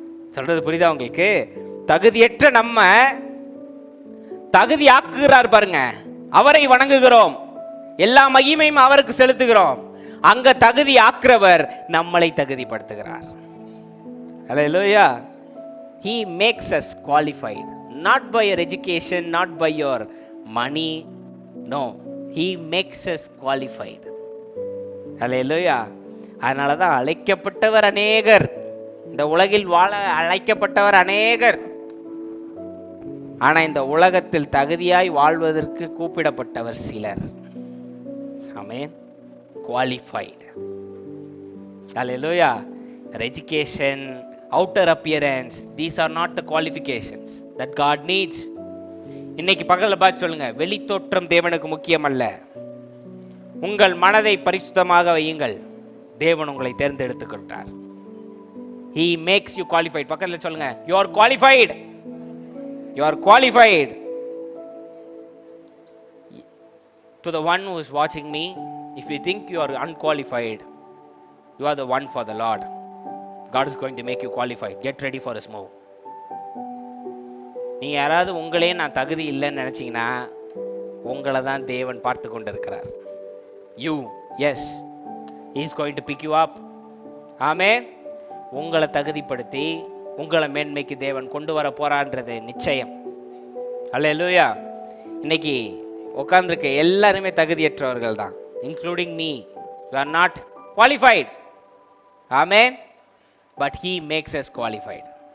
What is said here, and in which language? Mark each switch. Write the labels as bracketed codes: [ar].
[ta] சொல்றது புரியுதா உங்களுக்கு? தகுதியற்ற நம்ம தகுதி ஆக்குகிறார் பாருங்க, அவரை வணங்குகிறோம், எல்லா மகிமையும் அவருக்கு செலுத்துகிறோம். அங்க தகுதி ஆக்குறவர் நம்மளை தகுதிப்படுத்துகிறார். ஹல்லேலூயா. [en] He makes us qualified, not by your education, not by your money. No, he makes us qualified. [ta] ஹல்லேலூயா. அதனால தான் அழைக்கப்பட்டவர் அநேகர், இந்த உலகில் வாழ அழைக்கப்பட்டவர் அநேகர். ஆனா இந்த உலகத்தில் தகுதியாய் வாழ்வதற்கு கூப்பிடப்பட்டவர் சிலர். ஆமென். Qualified. Hallelujah. [en] education, outer appearance, these are not the qualifications that God needs. [ta] இன்னைக்கு பக்கத்தில் பார்த்து சொல்லுங்க, வெளித்தோற்றம் தேவனுக்கு முக்கியம் அல்ல. உங்கள் மனதை பரிசுத்தமாக வையுங்கள், தேவன் உங்களை தேர்ந்தெடுத்துக்கொண்டார். [en] He makes you qualified. [ta] பக்கத்தில் சொல்லுங்க, [en] you are qualified. You are qualified. To the one who is watching me, if you think you are unqualified, you are the one for the Lord. God is going to make you qualified. Get ready for His move. [ta] நீ யாராவது உங்களே நான் தகுதி இல்லைன்னு நினச்சிங்கன்னா உங்களை தான் தேவன் பார்த்து கொண்டு இருக்கிறார். [en] You, yes, He is going to pick you up. [ta] ஆமென். உங்களை தகுதிப்படுத்தி உங்களை மேன்மைக்கு தேவன் கொண்டு வர போறான்றது நிச்சயம். அல்லேலூயா. இன்னைக்கு உட்கார்ந்துருக்க எல்லாருமே தகுதியற்றவர்கள் தான், [en] Including me. You are not qualified. Amen. But He makes us qualified.